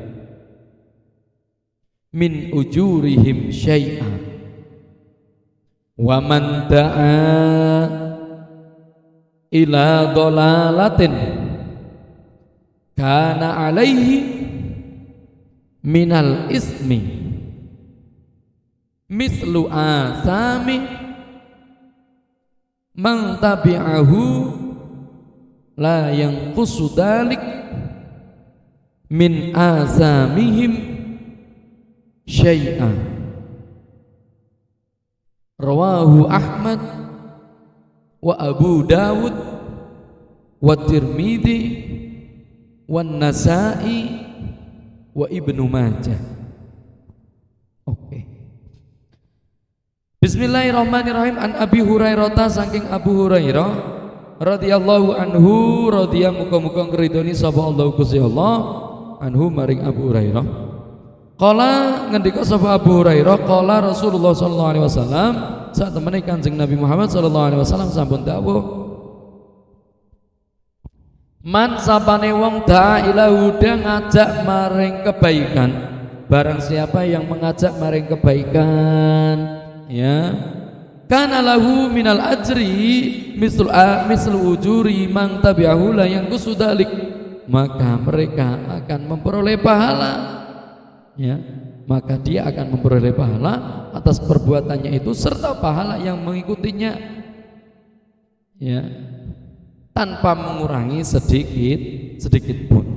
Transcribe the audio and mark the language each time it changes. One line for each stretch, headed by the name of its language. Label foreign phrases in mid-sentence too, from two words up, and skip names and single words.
Arabic: من أجورهم شيئا ومن دعا إلى ضلالة كان عليه من الإثم مثل آثام من تبعه لا ينقص ذلك من آثامهم شيئا. رواه أحمد وأبو داود والترمذي والنسائي وابن ماجه.
Indonesian: Oke.
Arabic: بسم الله الرحمن الرحيم. عن أبي هريرة,
Javanese: saking Abu Hurairah
Arabic: رضي الله عنه,
Javanese: radhiyallahu muga-muga ngridoni sapa Allah Gusti Allah anhu maring Abu Hurairah.
Arabic: قال
Javanese: ngendika sapa
Arabic: Abu Hurairah, قال رسول الله صلى الله عليه وسلم,
Javanese: saat temene Kanjeng Nabi Muhammad
Arabic: صلى الله عليه وسلم
Javanese: sampun dawuh, man sapane wong
Arabic: دعا إلى هدى
Javanese: ngajak maring kebaikan,
Indonesian: barang siapa yang mengajak maring kebaikan ya,
Arabic: كان له من الأجر مثل أجور من تبعه لا ينقص ذلك,
Indonesian: maka mereka akan memperoleh pahala ya, maka dia akan memperoleh pahala atas perbuatannya itu serta pahala yang mengikutinya ya, tanpa mengurangi sedikit pun.